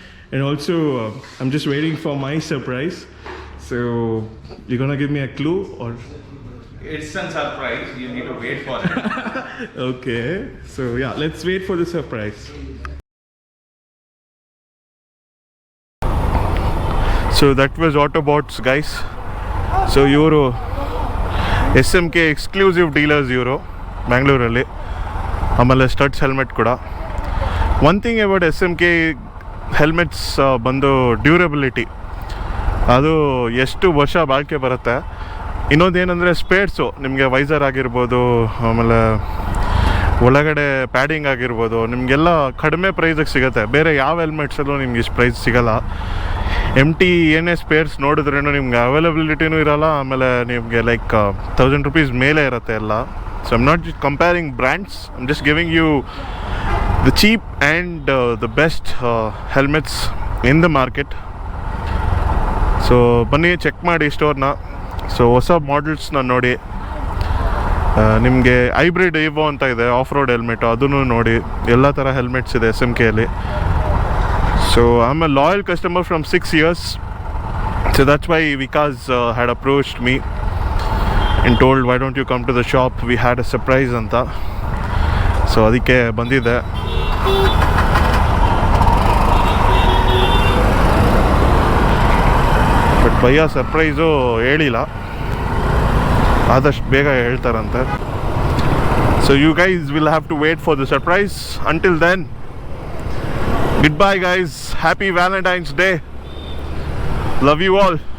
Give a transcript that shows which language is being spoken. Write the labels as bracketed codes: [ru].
[en] And also, I'm just waiting for my surprise. So you're gonna give me a clue or? It's a surprise. You need to wait for it. Okay. So yeah, let's wait for the surprise. So that was Autobots, guys. [kn] So ಇವರು S M K exclusive dealers ಇವರು ಬ್ಯಾಂಗ್ಳೂರಲ್ಲಿ. ಆಮೇಲೆ studs helmet ಕೂಡ. [en] one thing about S M K helmets [kn] ಬಂದು durability, ಅದು ಎಷ್ಟು ವರ್ಷ ಬಾಳಿಕೆ ಬರುತ್ತೆ. ಇನ್ನೊಂದೇನೆಂದರೆ ಸ್ಪೇರ್ಸು, ನಿಮಗೆ ವೈಸರ್ ಆಗಿರ್ಬೋದು, ಆಮೇಲೆ ಒಳಗಡೆ ಪ್ಯಾಡಿಂಗ್ ಆಗಿರ್ಬೋದು, ನಿಮಗೆಲ್ಲ ಕಡಿಮೆ ಪ್ರೈಸಿಗೆ ಸಿಗುತ್ತೆ. ಬೇರೆ ಯಾವ ಹೆಲ್ಮೆಟ್ಸಲ್ಲೂ ನಿಮ್ಗೆ ಇಷ್ಟು ಪ್ರೈಸ್ ಸಿಗೋಲ್ಲ. ಏನೇ ಸ್ಪೇರ್ಸ್ ನೋಡಿದ್ರೇನು ನಿಮ್ಗೆ ಅವೈಲಬಿಲಿಟಿನೂ ಇರೋಲ್ಲ, ಆಮೇಲೆ ನಿಮಗೆ ಲೈಕ್ 1000 rupees ಮೇಲೆ ಇರುತ್ತೆ ಎಲ್ಲ. [en] So I'm not comparing brands, I'm just giving you the cheap and the best helmets in the market. [kn] So ಬನ್ನಿ ಚೆಕ್ ಮಾಡಿ ಸ್ಟೋರ್ನ. ಸೊ ಹೊಸ ಮಾಡಲ್ಸ್ನ ನೋಡಿ. ನಿಮಗೆ ಹೈಬ್ರಿಡ್ ಇವೋ ಅಂತ ಇದೆ, ಆಫ್ ರೋಡ್ ಹೆಲ್ಮೆಟು, ಅದನ್ನು ನೋಡಿ. ಎಲ್ಲ ಥರ ಹೆಲ್ಮೆಟ್ಸ್ ಇದೆ S M ಕೆಯಲ್ಲಿ. [en] So I'm a loyal customer from 6 years. So that's why Vikas had approached me and told, why don't you come to the shop? We had a surprise anta. [kn] So ಅದಕ್ಕೆ ಬಂದಿದ್ದೆ. But bhaiya surprise ಹೇಳಿಲ್ಲ, ಆದಷ್ಟು ಬೇಗ ಹೇಳ್ತಾರಂತೆ. [en] So you guys will have to wait for the surprise. Until then, goodbye guys. Happy Valentine's Day. Love you all.